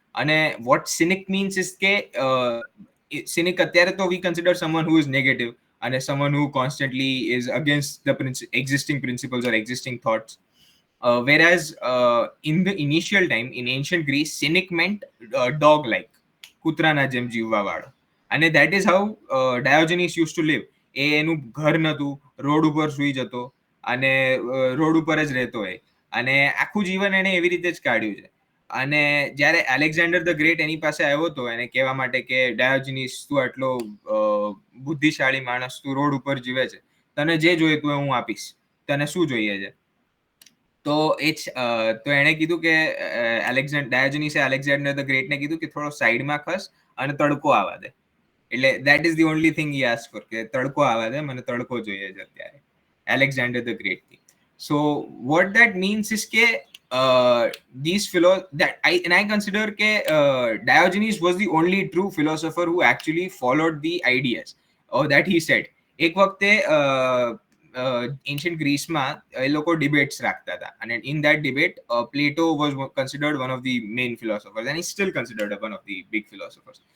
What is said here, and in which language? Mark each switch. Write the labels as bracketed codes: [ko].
[en] And what cynic means is cynic [gu] atyare to [en] we consider someone who is negative and as someone who constantly is against the existing principles or existing thoughts. Whereas in the initial time in ancient Greece, cynic meant dog-like, [gu] કૂતરાના જેમ જીવવાવાળો. [en] અને that is how Diogenes used to live. [gu] એનું ઘર નતું, road ઉપર સૂઈ જતો અને રોડ ઉપર જ રહેતો હોય, અને આખું જીવન એને એવી રીતે જ કાઢ્યું છે. અને જ્યારે એલેક્ઝાન્ડર ધ ગ્રેટ એની પાસે આવ્યો હતો એને કહેવા માટે કે ડાયોજિનિસ, તું આટલો બુદ્ધિશાળી માણસ, તું રોડ ઉપર જીવે છે, તને જે જોઈએ તું હું આપીશ, તને શું જોઈએ છે? તો એ તો એણે કીધું કે ડાયોજનીસે એલેક્ઝાન્ડર ધ ગ્રેટ ને કીધું કે થોડો સાઈડમાં ખસ અને તડકો આવવા દે. એટલે [en] that is the only thing he ask for, [gu] કે તડકો આવવા દે, મને તડકો જોઈએ છે અત્યારે, એલેક્ઝાન્ડર ધ ગ્રેટ થી. [en] So what that means is કે these I consider કે Diogenes was the only true philosopher who actually followed the ideas that he said. [gu] એક વખતે એન્શિયન્ટ ગ્રીસમાં એ લોકો ડિબેટ્સ રાખતા હતા, [en] અને in that debate Plato was considered one of the main philosophers and is still considered one of the big philosophers.